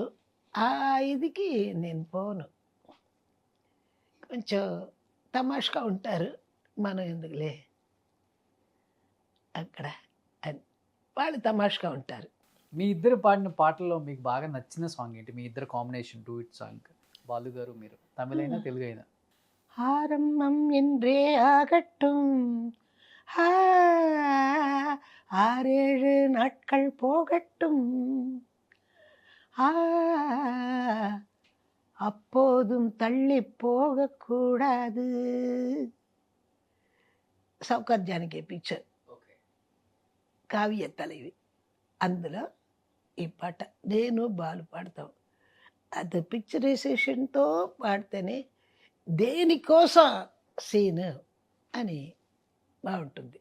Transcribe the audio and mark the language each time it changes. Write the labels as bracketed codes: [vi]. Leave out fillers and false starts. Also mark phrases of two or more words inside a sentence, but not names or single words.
[te] ఆ ఇదికి నేను పోను, కొంచెం తమాషగా ఉంటారు, మనం ఎందుకులే అక్కడ అని వాళ్ళు తమాషగా ఉంటారు. మీ ఇద్దరు పాడిన పాటల్లో మీకు బాగా నచ్చిన సాంగ్ ఏంటి? మీ ఇద్దరు కాంబినేషన్ [en] duet song, [te] బాలు గారు మీరు, తమిళైనా తెలుగు అయినా? [ta] ஆரம்பம் என்றே ஆகட்டும், ஆறேழு நாட்கள் போகட்டும், அப்போதும் தள்ளி போகக்கூடாது. [te] సౌకర్ జానకి పిక్చర్, కావ్య தலைவி, అందులో ఈ పాట నేను బాలు పాడతాం. అది పిక్చరైజేషన్తో పాడితేనే దేనికోసం సీన్ అని బాగుంటుంది.